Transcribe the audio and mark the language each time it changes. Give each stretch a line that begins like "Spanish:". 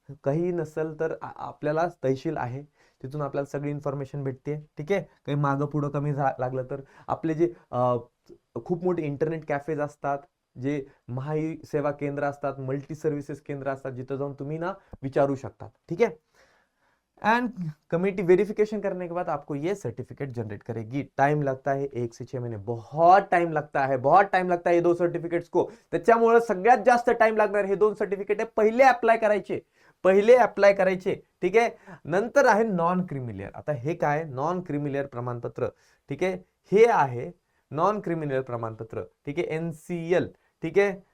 Marathi: काही नसेल तर आपल्याला तहसील आहे, तिथून आपल्याला सगळी इन्फॉर्मेशन भेटते. ठीक आहे. काही मागं पुढं कमी लागलं तर आपले जे खूप मोठे इंटरनेट कॅफेज असतात, जे महाई सेवा केंद्र असतात, मल्टी सर्व्हिसेस केंद्र असतात, जिथं जाऊन तुम्ही ना विचारू शकतात.
Hindi: ठीक है. एंड कमेटी वेरिफिकेशन करने के बाद आपको ये सर्टिफिकेट जनरेट करेगी. टाइम लगता है 1 से 6 महीने, बहुत टाइम लगता है, बहुत टाइम लगता है ये 2 सर्टिफिकेट्स को.
Marathi: त्याच्यामुळे सगळ्यात जास्त टाइम लागणार हे 2 सर्टिफिकेट आहे. पहिले अप्लाय करायचे, पहिले अप्लाय करायचे. ठीक आहे. नंतर आहे नॉन क्रिमिलियर. आता हे काय? नॉन क्रिमिलियर प्रमाणपत्र. ठीक आहे. हे आहे नॉन क्रिमिनल प्रमाणपत्र. ठीक आहे. NCL. ठीक आहे.